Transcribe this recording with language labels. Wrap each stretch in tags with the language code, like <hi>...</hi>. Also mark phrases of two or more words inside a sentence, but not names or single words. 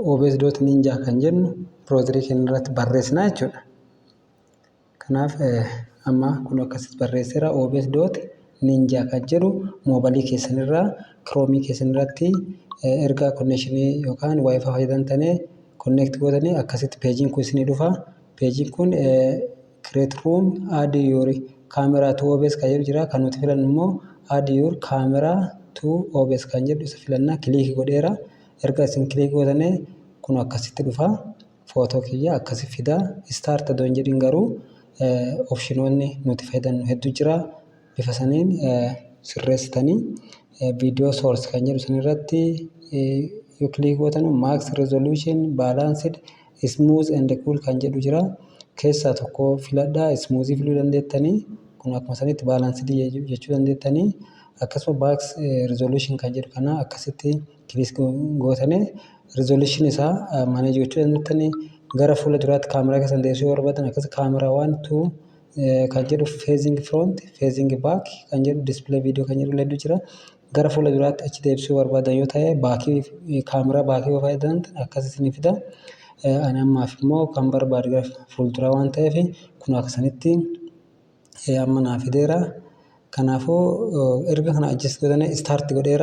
<om>https://obs.ninja kan jennu browserii keenya irratti barreessina jechuudha. Kanaaf amma kun akkasitti barreesseera obs.ninja kan jedhu moobilii keessanirraa kiroomii keessanirratti erga connection yookaan wifi fayyadamtanii connect gootanii akkasitti peejiin kun isinii dhufa. Peejiin kun</om> <en>create room add your camera to OBS</en> <om>kan jedhu jira. Kan nuti filannu immoo</om> <en>add your camera to OBS</en> <om>kan jedhu isa filannaa kilikii godheera. Erga isin kilikii gootanii kun akkasitti dhufa. Footoo kiyya akkasi fida. Start doon jedhin garuu opshinoonni nuti fayyadamnu hedduu jira. Bifa saniin sirreessitanii</om> <en>video source</en> <om>kan jedhu sanirratti yoo kilikii gootan</om> <en>max resolution balanced smooth and cool</en> <om>kan jedhu jira. Keessaa tokko filadhaa smooth filuu dandeettanii kun akkuma sanitti balanced jechuu dandeettanii akkasuma</om> <en>max resolution</en> <om>kan jedhu kana akkasitti kilikii gootanii resolution isaa manage gochuu dandeettanii gara fuula duraatti kaameraa keessan deessuu yoo barbaadan akkas kaameraa 1 2 kan jedhu</om> <en>facing front facing back</en> <om>kan jedhu</om> <en>display video</en> <om>kan jedhu leddu jira. Gara fuula duraatti achi deebisuu barbaadan yoo ta'e baakii kaameraa baakii fayyadaman akkasitti ni fida. Ani ammaaf immoo kan barbaadu gara fuulduraa waan ta'eef kun akkasanitti amma naa fideera. Kanaafuu erga kana adjust gootanii start godheera.</om>